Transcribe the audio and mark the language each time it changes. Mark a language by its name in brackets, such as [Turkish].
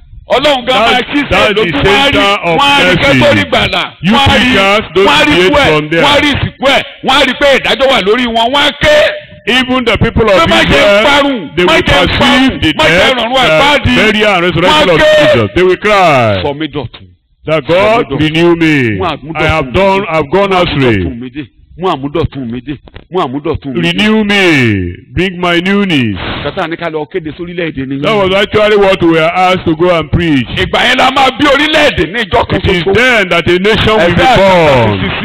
[Yoruba] Ọlọ́run gan máa ṣí sẹ́ẹ̀ lójú wọ́n á rí kẹ́tọ́rì gbàlà wọ́n á rí ikú ẹ̀ wọ́n á rí ìsìnkú ẹ̀ wọ́n á rí pé ìdájọ́ wà lórí wọn wọ́n á ké. [English] Even the people of Israel, they will perceive the death, burial, and resurrection of Jesus. They will cry. [Yoruba] Sọ mi dọ̀tun. [English] That God renew me. I've gone astray. [Yoruba] mú àmúdọ̀tun mi dé, mú àmúdọ̀tun mi dé. [English] Renew me, bring my newness. [Yoruba] Kàtà ní ká lọ kéde sórílẹ̀-èdè nìyẹn. [English] That was actually what we were asked to go and preach. [Yoruba] Ìgbà yẹn la máa bí orílẹ̀-èdè ní ìjọ kan [English] It is [Yoruba] ṣoṣo. [English] then that a nation will be born.